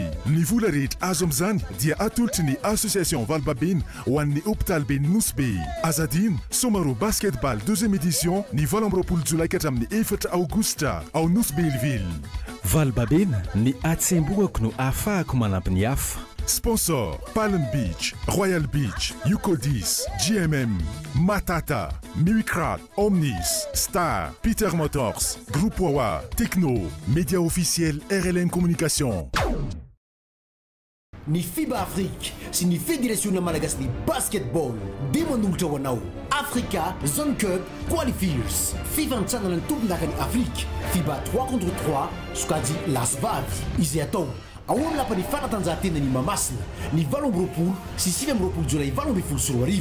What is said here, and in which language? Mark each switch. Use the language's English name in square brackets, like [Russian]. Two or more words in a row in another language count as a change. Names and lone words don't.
[Malagasy] Ny vola rehetra azo amin'izany dia atolotry ny Association Valbabena ho an'ny hôpital be Nousbe. Azadino Somaro Basketball 2e édition ny 24 Jolay ka hatramin'ny 4 Aogostra ao Nousbelville. Valbabena ny atsemboako no ahafahako manampy ny hafa. [French] Sponsor Palm Beach, Royal Beach, Yukodis, GMM, Matata, Miwikrat, Omnis, Star, Peter Motors, Groupe Wawa, Techno, média officiel RLM Communication. [Malagasy] Ny FIBA Afrique sy ny Fédération Malagasy ny Basketball dia manolotra ho anao Africa Zone Cup Qualifiers. Fifanitsanana ny tompon-daka ny Afrique FIBA 3 contre 3 sokajy Las Vavy izay atao ao amin'ny lapan'ny fanatanjahantena ny Mamasina ny 20 sy 20 Jolay 2024.